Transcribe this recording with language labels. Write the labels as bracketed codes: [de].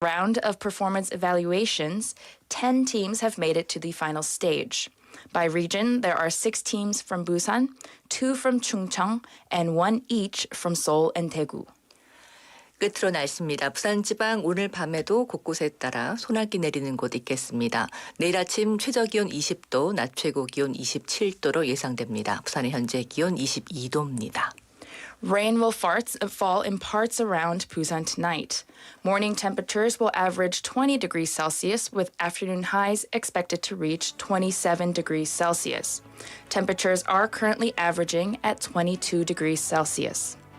[en] round of performance evaluations, 10 teams have made it to the final stage. By region, there are 6 teams from Busan, 2 from Chungcheong, and 1 each from Seoul and Daegu. [ko] 끝으로 날씨입니다. 부산 지방 오늘 밤에도 곳곳에 따라 소나기 내리는 곳 있겠습니다. 내일 아침 최저기온 20도, 낮 최고 기온 27도로 예상됩니다. 부산의 현재 기온 22도입니다. [en] Rain will fall in parts around Busan tonight. Morning temperatures will average 20 degrees Celsius with afternoon highs expected to reach 27 degrees Celsius. Temperatures are currently averaging at 22 degrees Celsius.